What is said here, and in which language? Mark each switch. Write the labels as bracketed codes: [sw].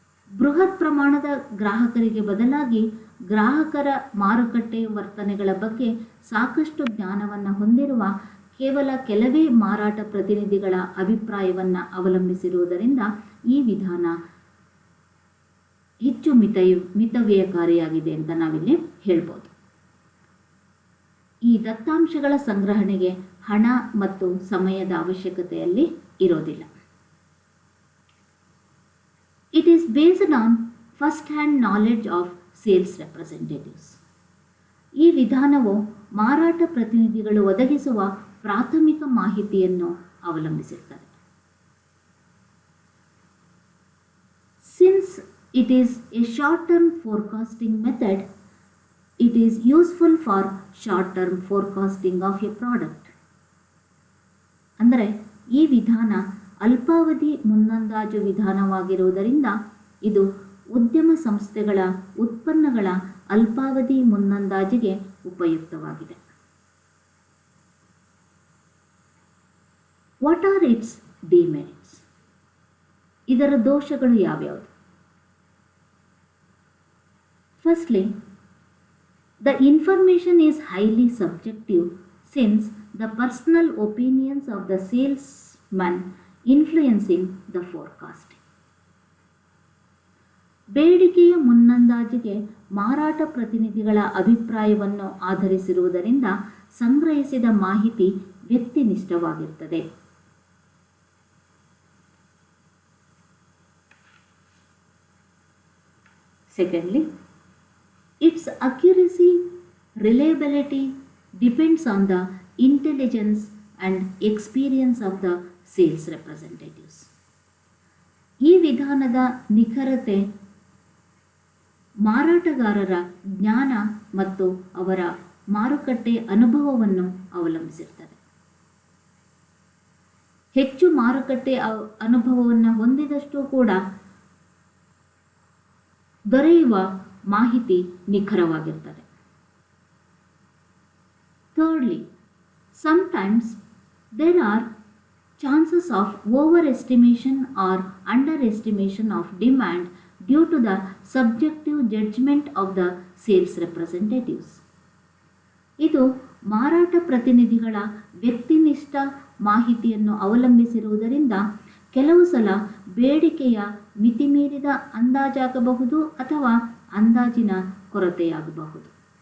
[kn] ಬೃಹತ್ ಪ್ರಮಾಣದ ಗ್ರಾಹಕರಿಗೆ ಬದಲಾಗಿ ಗ್ರಾಹಕರ ಮಾರುಕಟ್ಟೆ ವರ್ತನೆಗಳ ಬಗ್ಗೆ ಸಾಕಷ್ಟು ಜ್ಞಾನವನ್ನು ಹೊಂದಿರುವ ಕೇವಲ ಕೆಲವೇ ಮಾರಾಟ ಪ್ರತಿನಿಧಿಗಳ ಅಭಿಪ್ರಾಯವನ್ನು ಅವಲಂಬಿಸಿರುವುದರಿಂದ ಈ ವಿಧಾನ ಹೆಚ್ಚು ಮಿತವ್ಯಯಕಾರಿಯಾಗಿದೆ ಅಂತ ನಾವಿಲ್ಲಿ ಹೇಳ್ಬೋದು. ಈ ದತ್ತಾಂಶಗಳ ಸಂಗ್ರಹಣೆಗೆ ಹಣ ಮತ್ತು ಸಮಯದ ಅವಶ್ಯಕತೆಯಲ್ಲಿ ಇರೋದಿಲ್ಲ. [en] It is based on first-hand knowledge of sales representatives. [kn] ಈ ವಿಧಾನವು ಮಾರಾಟ ಪ್ರತಿನಿಧಿಗಳು ಒದಗಿಸುವ ಪ್ರಾಥಮಿಕ ಮಾಹಿತಿಯನ್ನು ಅವಲಂಬಿಸಿರುತ್ತದೆ. [en] Since it is a short-term forecasting method, it is useful for short-term forecasting of a product. [kn] ಅಂದರೆ ಈ ವಿಧಾನ ಅಲ್ಪಾವಧಿ ಮುನ್ನಂದಾಜು ವಿಧಾನವಾಗಿರುವುದರಿಂದ ಇದು ಉದ್ಯಮ ಸಂಸ್ಥೆಗಳ ಉತ್ಪನ್ನಗಳ ಅಲ್ಪಾವಧಿ ಮುನ್ನಂದಾಜಿಗೆ ಉಪಯುಕ್ತವಾಗಿದೆ. [en] What are its demerits? [kn] ಇದರ ದೋಷಗಳು ಯಾವ್ಯಾವುದು? [en] Firstly, the information is highly subjective since the personal opinions of the salesman influencing the forecasting. [kn] ಬೇಡಿಕೆಯ ಮುನ್ನಂದಾಜಿಗೆ ಮಾರಾಟ ಪ್ರತಿನಿಧಿಗಳ ಅಭಿಪ್ರಾಯವನ್ನು ಆಧರಿಸಿರುವುದರಿಂದ ಸಂಗ್ರಹಿಸಿದ ಮಾಹಿತಿ ವ್ಯಕ್ತಿನಿಷ್ಠವಾಗಿರುತ್ತದೆ. [en] Secondly, its accuracy, reliability depends on the intelligence and experience of the sales representatives. [kn] ಈ ವಿಧಾನದ ನಿಖರತೆ ಮಾರಾಟಗಾರರ ಜ್ಞಾನ ಮತ್ತು ಅವರ ಮಾರುಕಟ್ಟೆ ಅನುಭವವನ್ನು ಅವಲಂಬಿಸಿರುತ್ತದೆ. ಹೆಚ್ಚು ಮಾರುಕಟ್ಟೆ ಅನುಭವವನ್ನು ಹೊಂದಿದಷ್ಟು ಕೂಡ ದೊರೆಯುವ ಮಾಹಿತಿ ನಿಖರವಾಗಿರುತ್ತದೆ. [en] Thirdly, sometimes there are chances of overestimation or underestimation of demand due to the subjective judgment of the sales representatives. [kn] ಇದು ಮಾರಾಟ ಪ್ರತಿನಿಧಿಗಳ ವ್ಯಕ್ತಿನಿಷ್ಠ ಮಾಹಿತಿಯನ್ನು ಅವಲಂಬಿಸಿರುವುದರಿಂದ ಕೆಲವು ಸಲ ಬೇಡಿಕೆಯ ಮಿತಿಮೀರಿದ ಅಂದಾಜಾಗಬಹುದು ಅಥವಾ ಅಂದಾಜಿನ ಕೊರತೆಯಾಗಬಹುದು.